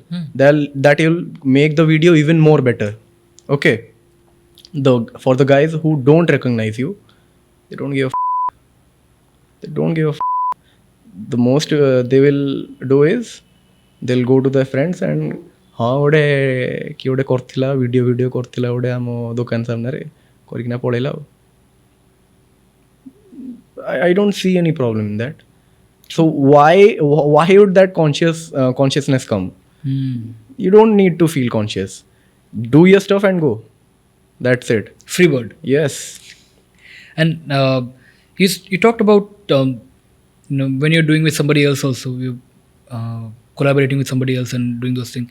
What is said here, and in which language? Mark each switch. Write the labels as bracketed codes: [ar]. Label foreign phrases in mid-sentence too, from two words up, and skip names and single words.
[en] You'll make the video even more better. Okay. For the guys who don't recognize you, they don't give a they don't give a the most they will do is they'll go to their friends and [or] ଗୋଟେ କିଏ ଗୋଟେ କରିଥିଲା ଭିଡ଼ିଓ କରିଥିଲା ଗୋଟେ ଆମ ଦୋକାନ ସାମ୍ନାରେ କରିକିନା ପଳେଇଲା ଆଉ [en] I don't see any problem in that. So why would that consciousness come? You don't need to feel conscious. Do your stuff and go. That's it. Free bird. Yes. And you talked about when you're doing with somebody else also, you collaborating with somebody else and doing those things.